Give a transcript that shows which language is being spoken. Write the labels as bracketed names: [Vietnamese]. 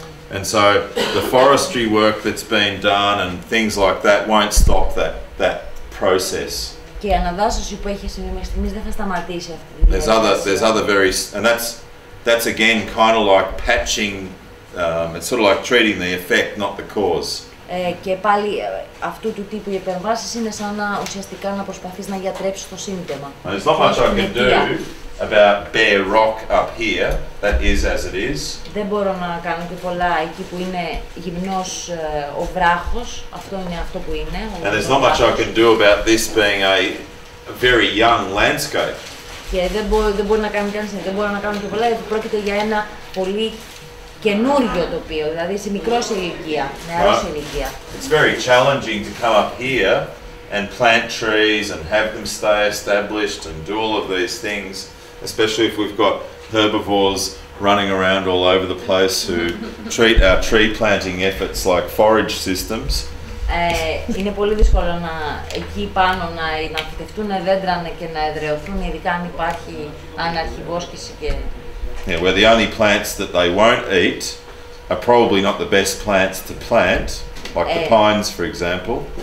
[English] And so the forestry work that's been done and things like that won't stop that process. [Greek] Και η αναδάσωση που έχει συμβεί μέχρι στιγμής δεν θα σταματήσει αυτή τη διαδικασία. [English] There's other very, and that's again kind of like patching. It's sort of like treating the effect, not the cause. [Greek] Και πάλι αυτού του τύπου οι επεμβάσεις είναι σαν να ουσιαστικά να προσπαθείς να γιατρέψεις το σύμπτωμα. [English] There's not much I can do about bare rock up here. That is as it is. [Greek] Δεν μπορώ να κάνω και πολλά εκεί που είναι γυμνός ο βράχος. Αυτό είναι αυτό που είναι. [English] And there's not much I can do about this being a very young landscape. [Greek] Και δεν μπορεί να κάνει κανείς, δεν μπορώ να κάνω και πολλά γιατί πρόκειται για ένα πολύ καινούργιο τοπίο, δηλαδή σε μικρός ηλικία, νεαρός ηλικία. [English] It's very challenging to come up here and plant trees and have them stay established and do all of these things, especially if we've got herbivores running around all over the place who treat our tree planting efforts like forage systems. [Greek] Είναι πολύ δύσκολο εκεί πάνω να φυτευτούν δέντρα και να εδραιωθούν, ειδικά αν υπάρχει αναρχιβόσκηση και... [English] Yeah, where the only plants that they won't eat are probably not the best plants to plant, like the pines, for example.